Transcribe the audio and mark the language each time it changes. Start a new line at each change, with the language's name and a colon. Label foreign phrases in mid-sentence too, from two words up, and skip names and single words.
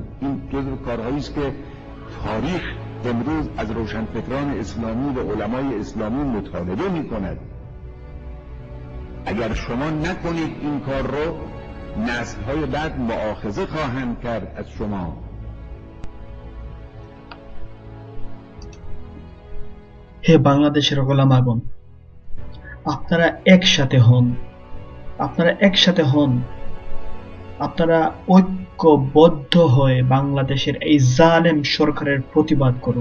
Persian: این جزو کارهایی است که تاریخ امروز از روشنفکران اسلامی و علمای اسلامی مطالبه میکند. اگر شما نکنید این کار رو، نسل‌های بعد مؤاخذه خواهند کرد از شما.
Bangla: হে বাংলাদেশের ওলামাগণ, আপনারা একসাথে হন, আপনারা ঐক্যবদ্ধ হয়ে বাংলাদেশের এই জালেম সরকারের প্রতিবাদ করুন।